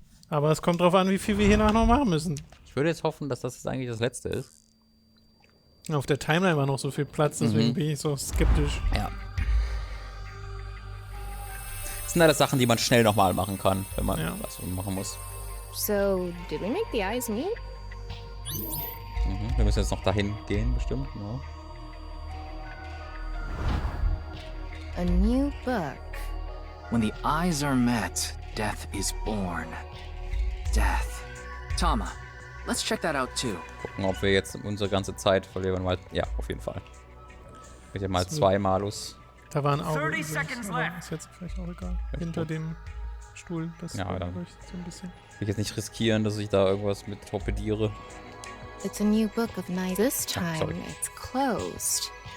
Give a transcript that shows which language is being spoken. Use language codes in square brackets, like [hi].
[de] Aber es kommt drauf an, wie viel wir hier noch machen müssen. Ich würde jetzt hoffen, dass das jetzt eigentlich das letzte ist. Auf der Timeline war noch so viel Platz, deswegen bin ich so skeptisch. Ja. Das sind alles Sachen, die man schnell nochmal machen kann, wenn man was machen muss. [en] So, did we make the eyes meet? [de] Wir müssen jetzt noch dahin gehen, bestimmt. Ja. [en] A new book. When the eyes are met, death is born. Death. Tama, let's check that out too. [de] Gucken, ob wir jetzt unsere ganze Zeit verlieren. Ja, auf jeden Fall. Mit dem mal 2 Malus. Da waren Augen. Ist jetzt vielleicht auch egal. Hinter dem Stuhl. Das ja, dann so ein bisschen. Will ich jetzt nicht riskieren, dass ich da irgendwas mit torpediere. [en] It's a new book of night. This time it's closed.